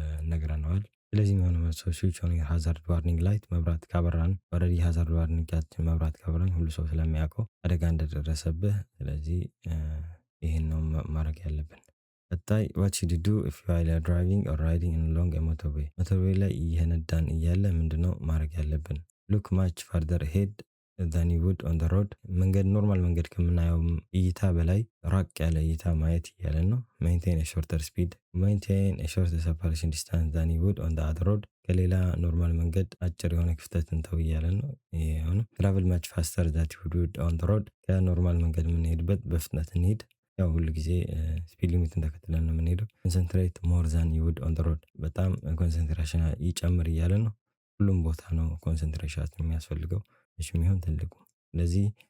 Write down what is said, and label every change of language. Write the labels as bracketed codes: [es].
[am] ነግረነዋል። ስለዚህ የሚሆነው መልሶ ስዊች ኦን ሃዛርድ ዋርኒንግ ላይት መብራት ካበራን ኦልሬዲ ሃዛርድ ዋርኒንግ መብራት ካበራን ሁሉ ሰው ስለሚያውቀው አደጋ እንደደረሰብህ፣ ስለዚህ ይሄን ነው ማድረግ ያለብን። ቀጣይ [en] what should you do if you are driving or riding along a motorway? [am] ሞተርዌይ ላይ እየነዳን እያለ ምንድነው ማድረግ ያለብን? [en] look much further ahead than you would on the road. [am] መንገድ ኖርማል መንገድ ከምናየው እይታ በላይ ራቅ ያለ እይታ ማየት እያለን ነው። [en] maintain a shorter speed, maintain a shorter separation distance than you would on the other road. [am] ከሌላ ኖርማል መንገድ አጭር የሆነ ክፍተት እንተው እያለን ነው። ይሄ አሁን [en] travel much faster than you would on the road. [am] ከኖርማል መንገድ የምንሄድበት በፍጥነት እንሄድ። ያው ሁሉ ጊዜ ስፒድ ሊሚትን ተከትለን ነው የምንሄደው። [en] ኮንሰንትሬት ሞር ዛን ዩ ውድ ኦን ዘ ሮድ፣ [am] በጣም ኮንሰንትሬሽን ይጨምር እያለ ነው። ሁሉም ቦታ ነው ኮንሰንትሬሽን የሚያስፈልገው ትንሽም ይሁን ትልቁ። ስለዚህ